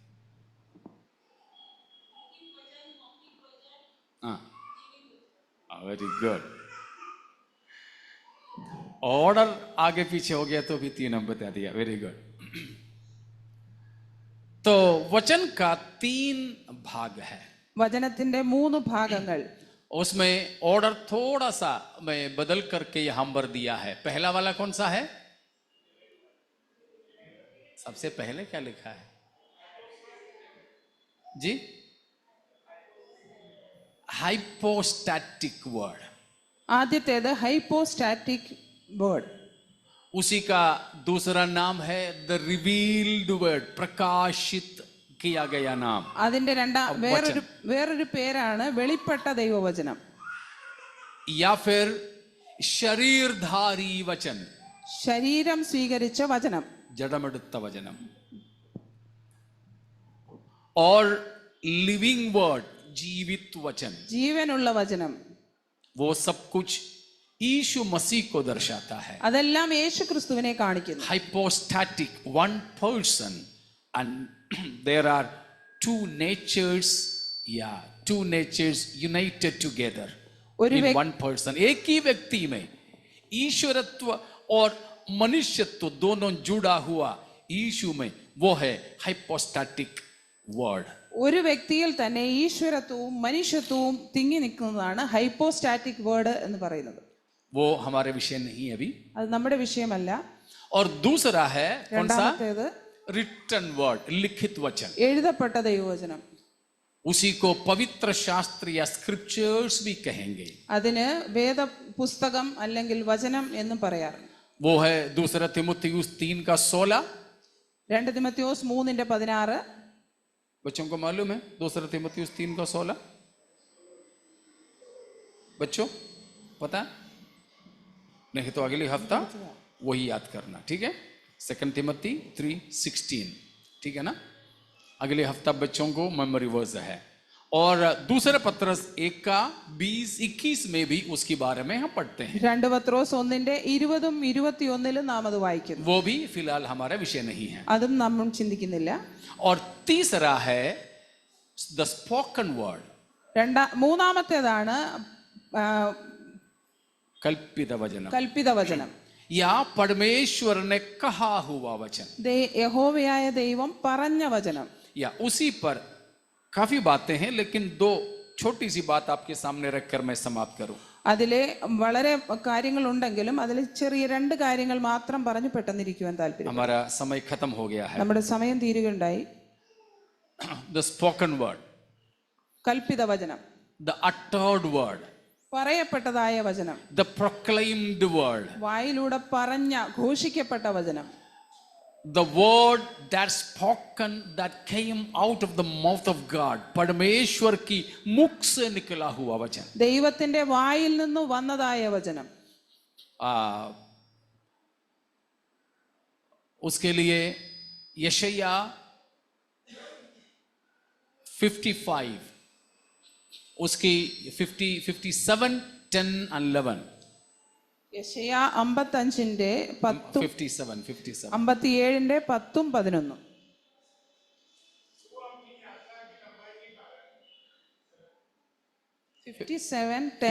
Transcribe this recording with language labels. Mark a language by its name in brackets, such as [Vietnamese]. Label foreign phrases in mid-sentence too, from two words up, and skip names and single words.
[Hindi] हाँ, [English] very good. [Hindi] ऑर्डर आगे पीछे हो गया तो भी 3 हम बता दिया. [English] very good. [Hindi] तो वचन का 3 भाग है. [Malayalam] വചനത്തിന്റെ 3 ഭാഗങ്ങൾ. [Hindi] उसमें ऑर्डर थोड़ा सा मैं बदल करके यहां पर दिया है. पहला वाला कौन सा है? सबसे पहले क्या लिखा है जी? [English] hypostatic word. [Malayalam] ആദ്യത്തേത് [English] hypostatic word. [Hindi] उसी का दूसरा नाम है [English] the revealed word, [Hindi] प्रकाशित किया गया नाम. [Malayalam] അതിന്റെ വേറൊരു പേരാണ് വെളിപ്പെട്ട ദൈവവചനം. [Hindi] या फिर शरीरधारी वचन, [Malayalam] ശരീരം സ്വീകരിച്ച വചനം, ജഡമെടുത്ത വചനം, [Hindi] और [English] living word, [Hindi] जीवित वचन, [Malayalam] ജീവനുള്ള വചനം, [Hindi] वो सब कुछ यीशु मसीह को दर्शाता है. [Malayalam] അതെല്ലാം യേശു ക്രിസ്തുവിനെ കാണിക്കുന്നു. [English] Hypostatic, one person, and there are two natures, two natures united together in one person. [Hindi] एक ही व्यक्ति में ईश्वरत्व और मनुष्यत्व दोनों जुड़ा हुआ यीशु में, वो है [English] hypostatic word. [Malayalam] ഒരു വ്യക്തിയിൽ തന്നെ ഈശ്വരത്വവും മനുഷ്യത്വവും തിങ്ങി നിൽക്കുന്നതാണ് [English] hypostatic word [Malayalam] എന്ന് പറയുന്നത്. [Hindi] वो हमारे विषय नहीं है अभी. [Malayalam] അത് നമ്മുടെ വിഷയമല്ല. [Hindi] और दूसरा है कौन सा? [Malayalam] രണ്ടാമത്തേത് [English] written word, [Hindi] लिखित वचन. [Malayalam] എഴുതപ്പെട്ട ദൈവവചനം. [Hindi] उसी को पवित्र शास्त्र या स्क्रिप्चर्स भी कहेंगे. [Malayalam] അതിന് വേദ പുസ്തകം അല്ലെങ്കിൽ വചനം എന്നും പറയാറുണ്ട്. [Hindi] वो है दूसरा तीमुथियुस 3:16. [Malayalam] 2 തിമോത്തിയോസ് 3:16. [Hindi] बच्चों को मालूम है दूसरा तीमुथियुस 3:16? बच्चों पता है? नहीं तो अगले हफ्ता वही याद करना, ठीक है? 2 तिमोथी 3:16, ठीक है ना? अगले हफ्ता बच्चों को [English] memory verse [Hindi] है. और दूसरा पत्रस 1:20-21 में भी उसके बारे में हम पढ़ते हैं. [Malayalam] 2 പത്രോസ് 1:20-21 നാം അത് വായിക്കുന്നു. [Hindi] वो भी फिलहाल हमारा विषय नहीं है. [Malayalam] അതും നമ്മൾ ചിന്തിക്കുന്നില്ല. [Hindi] और तीसरा है [English] the spoken word, [Malayalam] മൂന്നാമത്തേതാണ് [Hindi] कल्पित वचन, [Malayalam] കൽപ്പിത വചനം, [Hindi] या परमेश्वर ने कहा हुआ वचन, [Malayalam] യഹോവയായ ദൈവം പറഞ്ഞ വചനം. [Hindi] या उसी पर काफी बातें हैं, लेकिन दो छोटी सी बात आपके सामने रखकर मैं समाप्त करूं. [Malayalam] അതിലെ വളരെ കാര്യങ്ങൾ ഉണ്ടെങ്കിലും അതിൽ ചെറിയ 2 കാര്യങ്ങൾ മാത്രം പറഞ്ഞു പെട്ടെന്നിരിക്കുവാൻ താല്പര്യം. [Hindi] हमारा समय खत्म हो गया है. [Malayalam] നമ്മുടെ സമയം തീരുകയുണ്ടായി. [English] the spoken word, [Malayalam] കൽപ്പിത വചനം, [English] the uttered word, [Malayalam] പറയപ്പെട്ടതായ വചനം, [English] the proclaimed word, [Malayalam] വായിലൂടെ പറഞ്ഞ ഘോഷിക്കപ്പെട്ട വചനം, [English] the word that spoken, that came out of the mouth of God, [Hindi] परमेश्वर की मुख से निकला हुआ वचन. [Malayalam] ദൈവത്തിന്റെ വായിൽ നിന്ന് വന്നതായ വചനം. [Hindi] उसके लिए यशाया 55, उसकी 57, 10 and 11. [Malayalam] യെശയ്യാ 55-ന്റെ 10, 57, 57. 57-ന്റെ 10-ഉം 11-ഉം. 57, 10,